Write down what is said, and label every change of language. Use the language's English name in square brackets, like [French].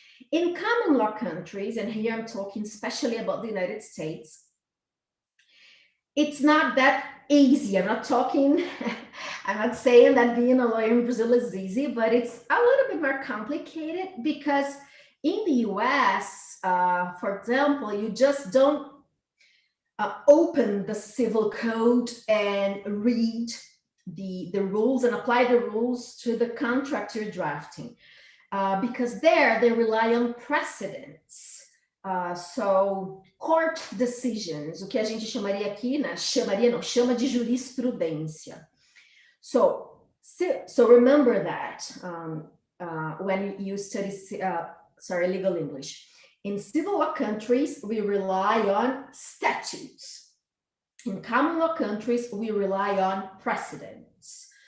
[English] In common law countries, and here I'm talking especially about the United States, it's not that easy. I'm not saying that being a lawyer in Brazil is easy, but it's a little bit more complicated because in the US, for example, you just don't open the civil code and read the rules and apply the rules to the contract you're drafting, because there they rely on precedents. So court decisions, [Portuguese] o que a gente chamaria aqui, né? Chama de jurisprudência. [English] So remember that when you study legal English. In civil law countries, we rely on statutes. In common law countries, we rely on precedents.